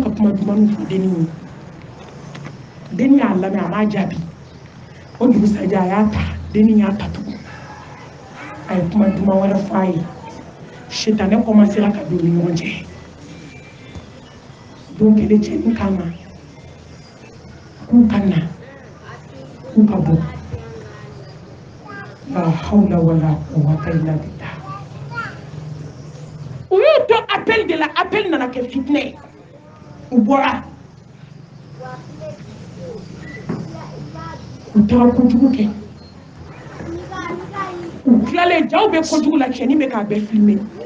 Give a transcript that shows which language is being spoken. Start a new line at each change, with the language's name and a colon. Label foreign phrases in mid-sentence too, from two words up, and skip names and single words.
Bambara: ka kuma duman fɔ denni ye denni y'a lamɛn a m'a jaabi o dugusajɛ a y'a ta denni y'a ta tugun a ye kuma duman wɛrɛ fɔ a ye sitanɛ commencera ka don u ni ɲɔgɔn cɛ don kelen cɛnin k'a ma k'u ka na k'u ka bɔ
Arabic: لا حول ولا قوة إلا بالله
Bambara: u y'u to appel de la appel nana kɛ fitinɛ ye u bɔra u taara kojugu kɛ u tilalen jaw bɛ kojugu la cɛnin bɛ k'a bɛɛ filmer